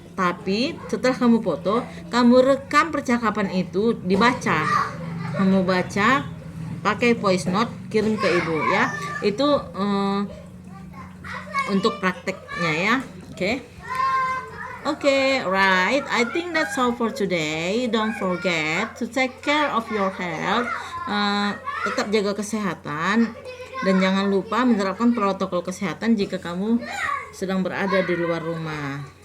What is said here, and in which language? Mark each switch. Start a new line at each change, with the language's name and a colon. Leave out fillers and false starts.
Indonesian: Tapi setelah kamu foto, kamu rekam percakapan itu, dibaca. Kamu baca, pakai voice note, kirim ke ibu ya. Itu untuk prakteknya ya. Oke.
English: Okay, right. I think that's all for today. Don't forget to take care of your health.
Indonesian: Tetap jaga kesehatan dan jangan lupa menerapkan protokol kesehatan jika kamu sedang berada di luar rumah.